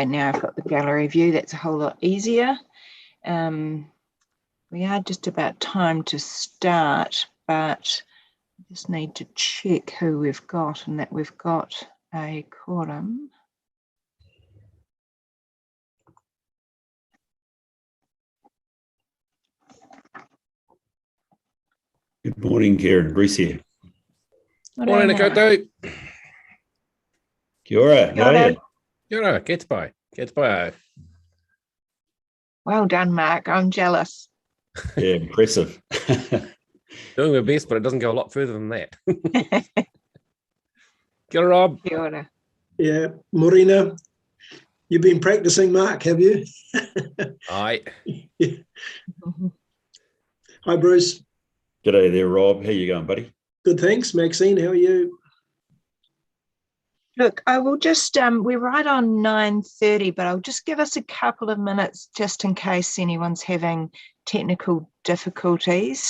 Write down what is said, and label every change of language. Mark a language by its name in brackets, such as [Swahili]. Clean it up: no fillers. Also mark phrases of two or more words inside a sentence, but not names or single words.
[English] Now I've got the gallery view. That's a whole lot easier. We are just about time to start, but I just need to check who we've got and that we've got a quorum. Good morning, Karen. Bruce here. Morning, Koto. [Māori] Kia ora. [English] How are you? [Māori] Kia ora. [English] Get by. Well done, Mark. I'm jealous. Yeah, impressive. Doing my best, but it doesn't go a lot further than that. [Māori] Kia ora, Rob. Kia ora. [English] Yeah, Morena, you've been practicing, Mark, have you? Aye. Yeah. Hi, Bruce. G'day there, Rob. How you going, buddy? Good, thanks. Maxine, how are you? Look, I will just, we're right on 9:30, but I'll just give us a couple of minutes just in case anyone's having technical difficulties.